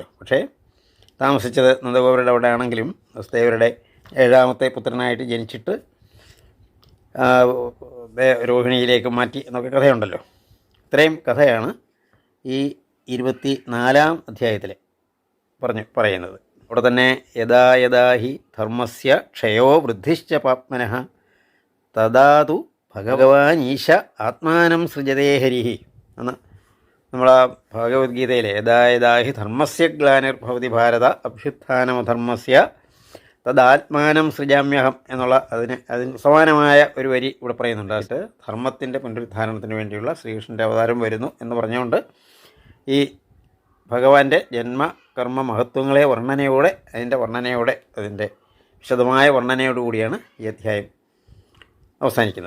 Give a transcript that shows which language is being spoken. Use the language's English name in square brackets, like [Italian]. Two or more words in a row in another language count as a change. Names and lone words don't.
[Malayalam] പക്ഷേ താമസിച്ചത് നന്ദഗോപരുടെ അവിടെ ആണെങ്കിലും വസുദേവരുടെ 7ാമത്തെ പുത്രനായിട്ട് ജനിച്ചിട്ട് രോഹിണിയിലേക്ക് മാറ്റി എന്നൊക്കെ കഥയുണ്ടല്ലോ. ഇത്രയും കഥയാണ് ഈ 24-ാം അധ്യായത്തിൽ പറയുന്നത്. അവിടെ തന്നെ [Sanskrit] യഥാ യഥാ ഹി ധർമ്മസ്യ ക്ഷയോ വൃദ്ധിശ്ച പാപ്മനഃ തദാതു ഭഗവാൻ ഈശ ആത്മാനം സൃജതേ ഹരിഹി [Malayalam] എന്ന് നമ്മൾ ആ ഭഗവത്ഗീതയിൽ [Sanskrit] യഥാ യഥാ ഹി ധർമ്മസ്യ ഗ്ലാനിർഭവതി ഭാരത അഭ്യുത്ഥാനമധർമ്മസ്യ തദാത്മാനം സൃജാമ്യഹം [Malayalam] എന്നുള്ള അതിന് സമാനമായ ഒരു വരി ഇവിടെ പറയുന്നുണ്ട്. അത് ധർമ്മത്തിൻ്റെ പുനരുദ്ധാരണത്തിന് വേണ്ടിയുള്ള ശ്രീകൃഷ്ണൻ്റെ അവതാരം വരുന്നു എന്ന് പറഞ്ഞുകൊണ്ട് ഈ ഭഗവാന്റെ ജന്മകർമ്മ മഹത്വങ്ങളെ അതിൻ്റെ വിശദമായ വർണ്ണനയോടുകൂടിയാണ് ഈ അധ്യായം അവസാനിക്കുന്നത്.